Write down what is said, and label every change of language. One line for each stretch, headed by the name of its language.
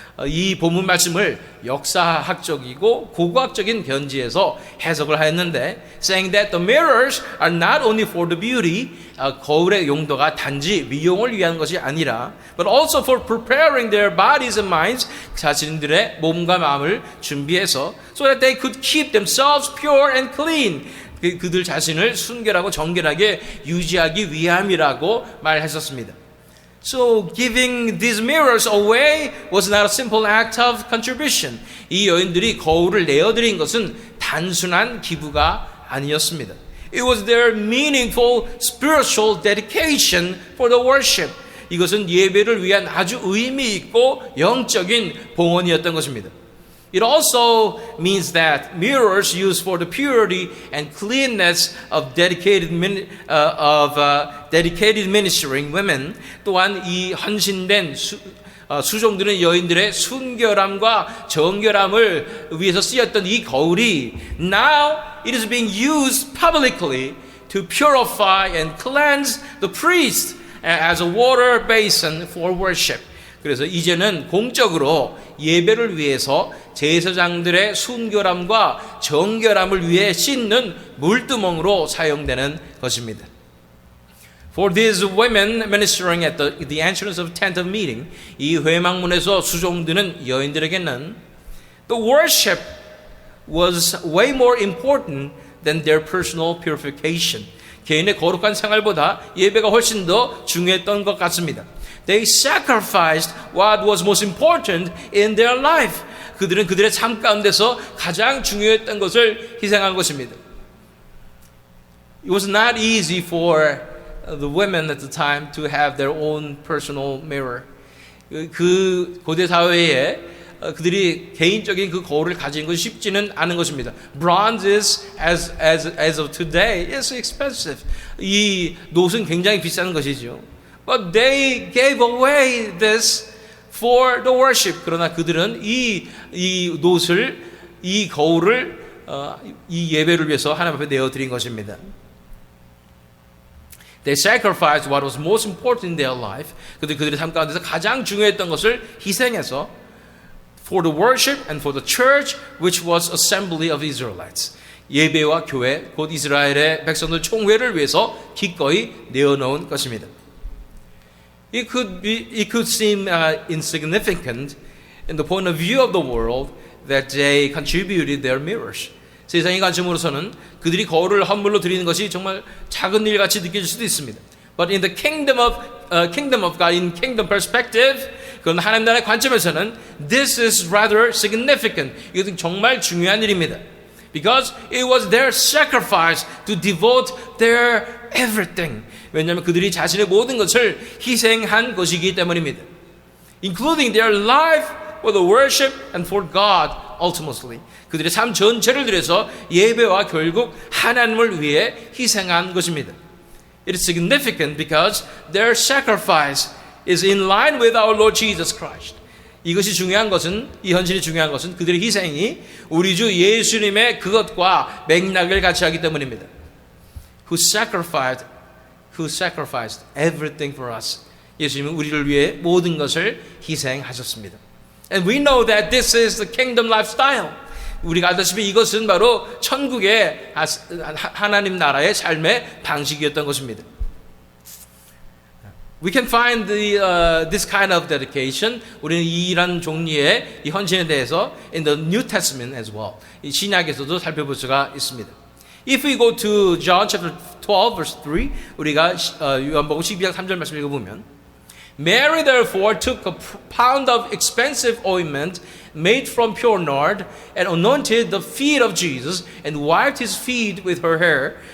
Korean: 이 본문 말씀을 역사학적이고 고고학적인 견지에서 해석을 하였는데
English: saying that the mirrors are not only for the beauty,
Korean: 거울의 용도가 단지 미용을 위한 것이 아니라
English: but also for preparing their bodies and minds,
Korean: 자신들의 몸과 마음을 준비해서
English: so that they could keep themselves pure and clean,
Korean: 그들 자신을 순결하고 정결하게 유지하기 위함이라고 말했었습니다.
English: So giving these mirrors away was not a simple act of contribution.
Korean: 이 여인들이 거울을 내어드린 것은 단순한 기부가 아니었습니다.
English: It was their meaningful spiritual dedication for the worship.
Korean: 이것은 예배를 위한 아주 의미 있고 영적인 봉헌이었던 것입니다.
English: It also means that mirrors used for the purity and cleanness of dedicated ministering women
Korean: 또한 이 헌신된 수종드는 여인들의 순결함과 정결함을 위해서 쓰였던 이 거울이
English: now it is being used publicly to purify and cleanse the priest as a water basin for worship.
Korean: 그래서 이제는 공적으로 예배를 위해서 제사장들의 순결함과 정결함을 위해 씻는 물두멍으로 사용되는 것입니다.
English: For these women ministering at the entrance of tent of meeting,
Korean: 이 회막문에서 수종드는 여인들에게는
English: the worship was way more important than their personal purification.
Korean: 개인의 거룩한 생활보다 예배가 훨씬 더 중요했던 것 같습니다.
English: They sacrificed what was most important in their life.
Korean: 그들은 그들의 삶 가운데서 가장 중요했던 것을 희생한 것입니다.
English: It was not easy for the women at the time to have their own personal mirror.
Korean: 그 고대 사회에 그들이 개인적인 그 거울을 가진 것이 쉽지는 않은 것입니다.
English: Bronze is, as of today, is expensive.
Korean: 이 노은 굉장히 비싼 것이죠.
English: But they gave away this for the worship.
Korean: 그러나 그들은 이 노을, 이 거울을 이 예배를 위해서 하나님 앞에 내어드린 것입니다.
English: They sacrificed what was most important in their life.
Korean: 그들의 삶 가운데서 가장 중요했던 것을 희생해서
English: for the worship and for the church, which was assembly of Israelites.
Korean: 예배와 교회, 곧 이스라엘의 백성들 총회를 위해서 기꺼이 내어놓은 것입니다.
English: It could seem insignificant in the point of view of the world that they contributed their mirrors.
Korean: 세상의 관점으로서는 그들이 거울을 헌물로 드리는 것이 정말 작은 일 같이 느껴질 수도 있습니다.
English: But in the kingdom of God, in kingdom perspective,
Korean: 그건 하나님 나라의 관점에서는
English: this is rather significant.
Korean: 이것은 정말 중요한 일입니다.
English: Because it was their sacrifice to devote their everything.
Korean: 왜냐하면 그들이 자신의 모든 것을 희생한 것이기 때문입니다.
English: Including their life for the worship and for God ultimately.
Korean: 그들의 삶 전체를 들여서 예배와 결국 하나님을 위해 희생한 것입니다.
English: It is significant because their sacrifice is in line with our Lord Jesus Christ.
Korean: 이것이 중요한 것은, 이 헌신이 중요한 것은 그들의 희생이 우리 주 예수님의 그것과 맥락을 같이 하기 때문입니다.
English: Who sacrificed everything for us.
Korean: 예수님은 우리를 위해 모든 것을 희생하셨습니다.
English: And we know that this is the kingdom lifestyle.
Korean: 우리가 알다시피 이것은 바로 천국의 하나님 나라의 삶의 방식이었던 것입니다.
English: We can find this kind of dedication.
Korean: 우리는 이런 종류의 이 헌신에 대해서
English: in the New Testament as well.
Korean: 이 신약에서도 살펴볼 수가 있습니다.
English: If we go to John chapter 12 verse 3,
Korean: 우리가 요한복음 12장 3절 말씀 읽어보면
English: Mary therefore took a pound of expensive ointment made from pure nard and anointed the feet of Jesus and wiped his feet with her hair.